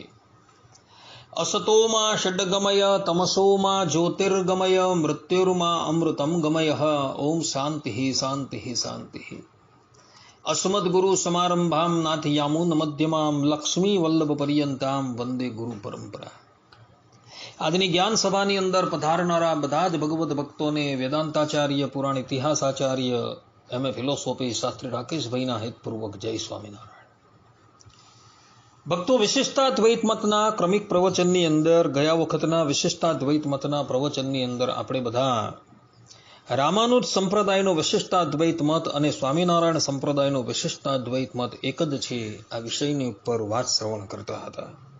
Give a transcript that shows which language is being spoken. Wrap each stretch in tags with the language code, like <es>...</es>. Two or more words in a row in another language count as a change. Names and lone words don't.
<sa>असतो मा षड्गमय तमसो मा ज्योतिर्गमय मृत्युर्मा अमृतं गमय। ओम शान्तिः शान्तिः शान्तिः। अस्मद्गुरु समारंभां नाथयामुन मध्यमां लक्ष्मी वल्लभ पर्यंतां वंदे गुरु परंपरा।</sa> <gu>આજની જ્ઞાન સભાની અંદર પધારનારા બધા જ ભગવદ ભક્તોને વેદાંતાચાર્ય પુરાણ ઇતિહાસાચાર્ય</gu> <en>MA philosophy</en> <gu>શાસ્ત્રી રાકેશભાઈના હેતપૂર્વક જય સ્વામિનારાયણ। ભક્તો, વિશિષ્ટાદ્વૈત મતના ક્રમિક પ્રવચનની અંદર ગયા વખતના વિશિષ્ટાદ્વૈત મતના પ્રવચનની અંદર આપણે બધા રામાનુજ સંપ્રદાયનો વિશિષ્ટાદ્વૈત મત અને સ્વામિનારાયણ સંપ્રદાયનો વિશિષ્ટાદ્વૈત મત એક જ છે આ વિષયની ઉપર વાત શ્રવણ કરતા હતા।</gu>